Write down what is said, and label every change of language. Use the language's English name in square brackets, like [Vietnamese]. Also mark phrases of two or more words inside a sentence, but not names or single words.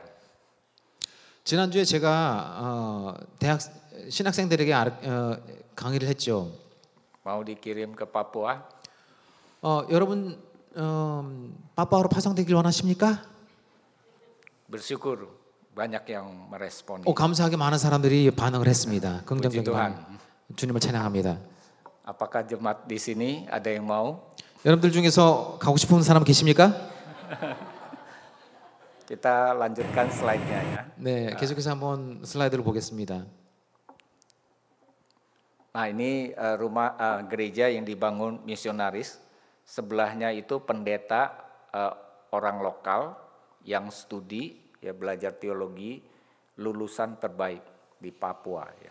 [Korean] 지난주에 제가 대학 신학생들에게 강의를 했죠. [Indonesian] Mau dikirim ke Papua? [Korean] 여러분 파푸아로 파송되길 원하십니까? [Indonesian] Bersyukur banyak yang meresponi. [Korean] 감사하게 많은 사람들이 반응을 했습니다. [Indonesian] Puji [Korean] 긍정적인 [Indonesian] Tuhan. [Korean] 반응. 주님을 찬양합니다. [Indonesian] Apakah jemaat di sini ada yang mau? [Korean] 여러분들 중에서 가고 싶은 사람 계십니까? [Indonesian] Kita lanjutkan slide-nya ya. [Korean] 네, 계속해서 한번 슬라이드를 보겠습니다. [Indonesian] Nah ini rumah gereja yang dibangun misionaris. Sebelahnya itu pendeta orang lokal yang studi ya belajar teologi lulusan terbaik di Papua ya.